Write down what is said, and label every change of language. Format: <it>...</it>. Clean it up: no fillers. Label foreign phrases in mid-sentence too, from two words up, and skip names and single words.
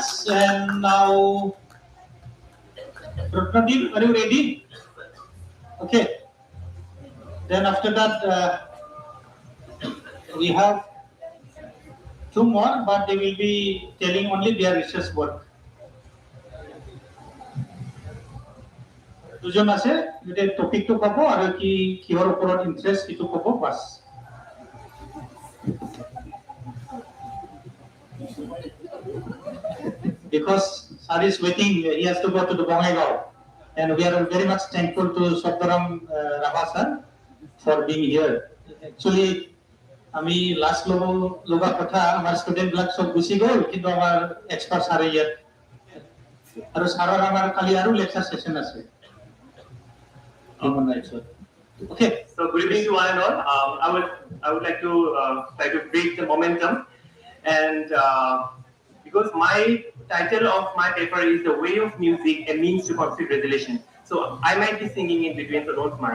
<en>And now, Ratnadeep, are you ready? Okay. Then after that, we have two more, but they will be telling only their research work.</en> <as>দুজন আছে যদি টপিকটো ক'ব আৰু কি কিহৰ ওপৰত ইন্টাৰেষ্ট সেইটো ক'ব বাস</as> <en>because sir is waiting, he has to go to the Bongaigaon, and we are very much thankful to Sataram Rabha sir for being here.</en> <as>Actually আমি লাস্ট লগা কথা আমাৰ ষ্টুডেন্ট বিলাক সব গুছি গ'ল কিন্তু আমাৰ</as> <en>expert sir</en> <as>ইয়াত আৰু স্যাৰৰ আমাৰ কালি আৰু</as> <en>lecture session</en> <as>আছে</as> <en>Okay, so good evening to one and all. I would like to try to break the momentum, and because my title of my paper is "The Way of Music: A Means to Conflict Resolution," so I might be singing in between, so don't mind.</en>